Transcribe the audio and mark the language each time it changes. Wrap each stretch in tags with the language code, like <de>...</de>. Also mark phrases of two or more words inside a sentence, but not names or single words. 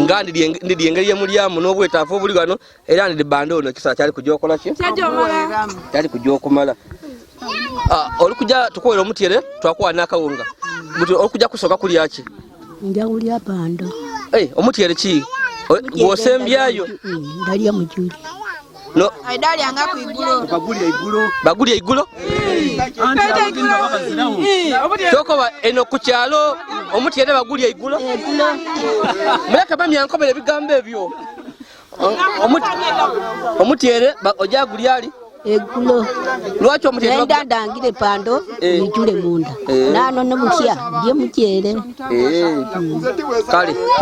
<xog>Nga ndidi eng-, ndidi engeri yemulyamu n'obwetaavu obuli wano, era ndidi bando ono, ekisala kyali kujja okukola ki? Kyajja okumala. Kyali kujja okumala. Ah, oli kujja tukuwera omutyere, twakuwa n'akawunga. Buti oli kujja kusooka kulya ki? Nja kulya bando. Eh, omutyere ki? O-, Omutyere gw'osembyayo? ndalya mu-, mm, ndalya mu juli. No. Ai, ndalya nga ku igulo. Bagulya igulo. Bagulya igulo? Eh. Anti abagenyi babazirawo. Eh, omutyere. Kyokova eno ku kyalo, omutyere bagulya igulo? Igulo. Muleke mami ankobere ebigambo ebyo. O-, omuti-, omutyere ba-, ojja gulya ali? Egulo. Lwaki omutyere Nenda bagulya? ndangire pando, Eh. nijule munda. Eh. Nano ne mukya, lye mutyere. Eh. Kale.</xog>